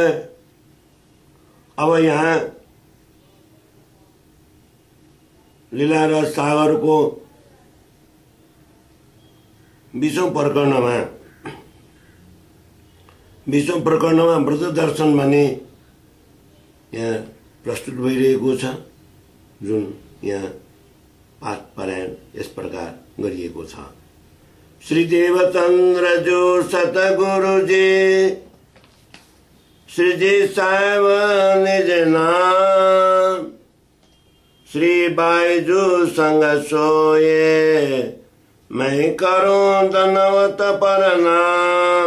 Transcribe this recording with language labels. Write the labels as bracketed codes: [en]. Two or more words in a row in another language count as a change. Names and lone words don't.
[ne] अब यहाँ लीला रस सागर को 20औं प्रकरणमा व्रत दर्शन भने यहाँ प्रस्तुत भइरहेको छ, जुन यहाँ पाठ पारायण यस प्रकार गरिएको छ। [hi] श्री देवचंद्र जो सतगुरु जी, श्री जी साहेब निज नाम, श्री बाईजू संग सोए, मैं करूं धनवत पर नाम।